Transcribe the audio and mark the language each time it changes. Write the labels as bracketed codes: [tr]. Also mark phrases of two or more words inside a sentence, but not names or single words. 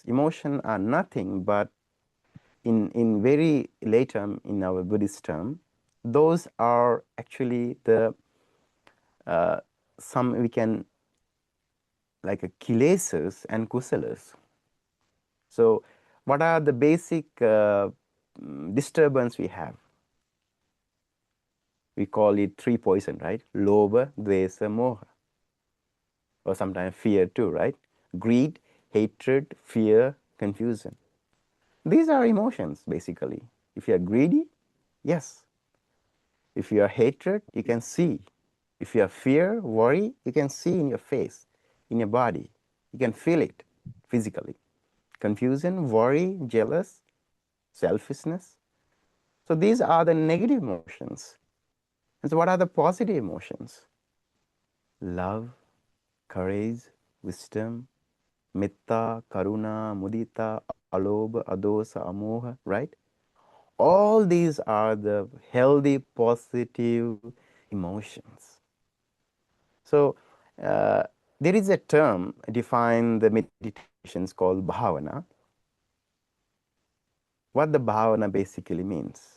[en] Emotions are nothing but in very late term, in our Buddhist term, those are actually the some we can like a kilesas and kusalas. So what are the basic disturbance we have? We call it three poison, right? [pi] Lobha, dvesa, moha, [en] or sometimes fear too, right? Greed, hatred, fear, confusion. These are emotions basically. If you are greedy, yes. If you are hatred, you can see. If you have fear, worry, you can see in your face, in your body. You can feel it physically. Confusion, worry, jealous, selfishness. So these are the negative emotions. And so what are the positive emotions? Love, courage, wisdom, [pi] metta, karuna, mudita, alobha, adosa, amoha, [en] right? All these are the healthy, positive emotions. So there is a term defined the meditations called bhavana. What the bhavana basically means.